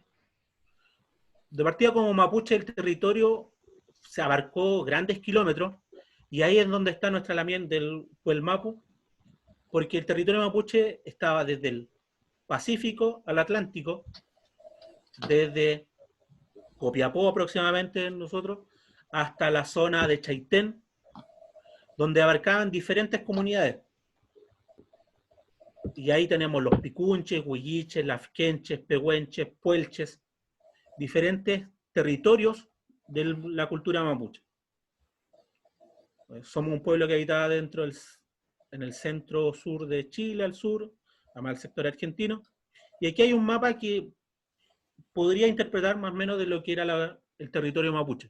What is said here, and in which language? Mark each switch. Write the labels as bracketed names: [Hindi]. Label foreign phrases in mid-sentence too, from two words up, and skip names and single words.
[Spanish] De partida como mapuche, el territorio se abarcó grandes kilómetros, y ahí es donde está nuestra lamien del Mapu, porque el territorio mapuche estaba desde el Pacífico al Atlántico, desde Copiapó aproximadamente nosotros, hasta la zona de Chaitén, donde abarcaban diferentes comunidades. Y ahí tenemos los picunches, huilliches, lafkenches, pehuenches, puelches, diferentes territorios de la cultura mapuche. Somos un pueblo que habitaba en el centro sur de Chile, al sur, además del sector argentino. Y aquí hay un mapa que podría interpretar más o menos de lo que era el territorio mapuche.